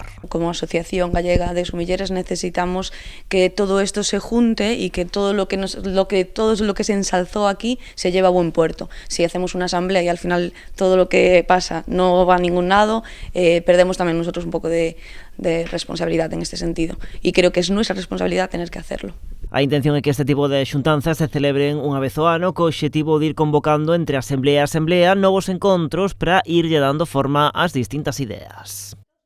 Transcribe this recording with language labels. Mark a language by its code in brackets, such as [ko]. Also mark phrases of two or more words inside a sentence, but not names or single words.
[es] Como Asociación Gallega de Sumilleres necesitamos que todo esto se junte y que todo lo que se ensalzó aquí se lleve a buen puerto. Si hacemos una asamblea y al final todo lo que pasa no va a ningún lado, perdemos también nosotros un poco de responsabilidad en este sentido. Y creo que es nuestra responsabilidad tener que hacerlo. [gl] A intención é que este tipo de xuntanzas se celebren unha vez ao ano co obxectivo de ir convocando entre asamblea e asamblea novos encontros para irlle dando forma ás distintas ideas.